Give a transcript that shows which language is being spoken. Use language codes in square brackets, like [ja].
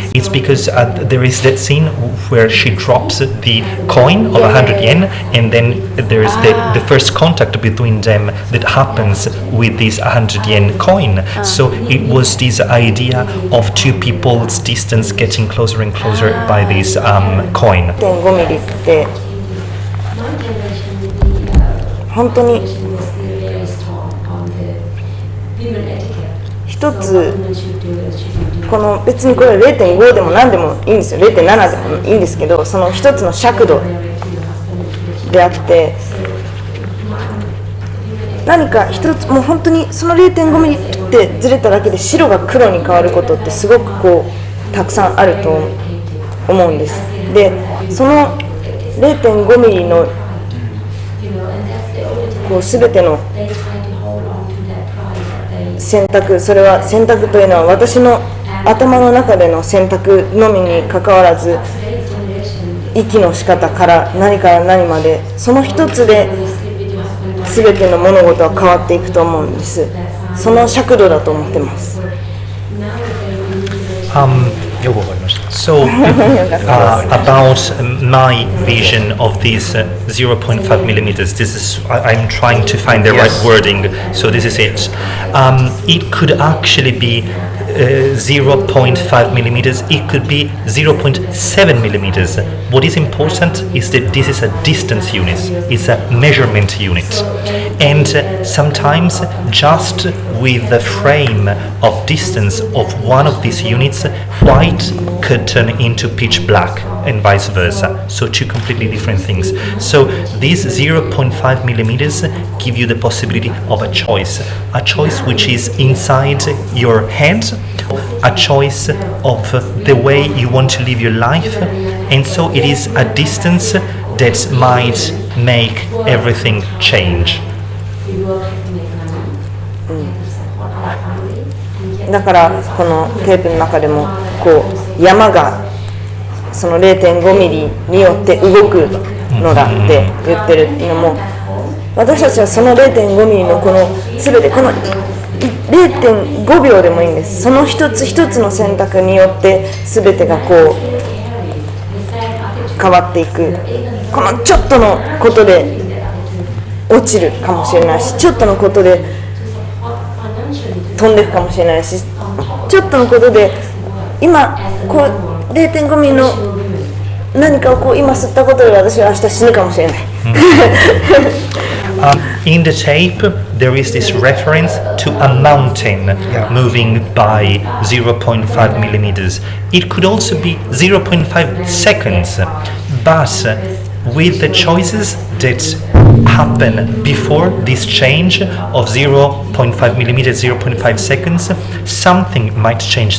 [en] It's because there is that scene where she drops the coin of 100 yen, and then there is the first contact between them that happens with this 100 yen coin. So it was this idea of two people's distance getting closer and closer by this coin. [ja] 1.5 ミリって本当に一つこの別にこれ 0.5 でも何でもいいんですよ。 0.7 でもいいんですけど、その一つの尺度であって何か一つもう本当にその 0.5 ミリってずれただけで白が黒に変わることってすごくこうたくさんあると思うんです。でその 0.5 ミリのこう全ての選択、それは選択というのは私の頭の中での選択のみにかかわらず息の仕方から何から何までその一つで全ての物事は変わっていくと思うんです。その尺度だと思ってます。よくわかりました。 [en] So, about my vision of these 0.5 millimeters, this is, I'm trying to find the right wording, so this is it. It could actually be 0.5 millimeters, it could be 0.7 millimeters. What is important is that this is a distance unit, it's a measurement unit. And sometimes just with the frame of distance of one of these units, white could turn into pitch black and vice versa. So two completely different things. So these 0.5 millimeters give you the possibility of a choice which is inside your head, a choice of the way you want to live your life, and so it is a distance that might make everything change. [ja] だからこのテープの中でもこう山がその 0.5 ミリによって動くのだって言ってるっていうのも私たちはその 0.5 ミリのこの全てこの 0.5 秒でもいいんです。その一つ一つの選択によって全てがこう変わっていく。このちょっとのことで落ちるかもしれないし、ちょっとのことで飛んでいくかもしれないし、ちょっとのことで今こう 0.5 ミリの何かをこう今吸ったことで私は明日死ぬかもしれない。 [en] In the tape, there is this reference to a mountain moving by 0.5 millimeters. It could also be 0.5 seconds, but with the choices that happen before this change of 0.5 millimeters, 0.5 seconds, something might change.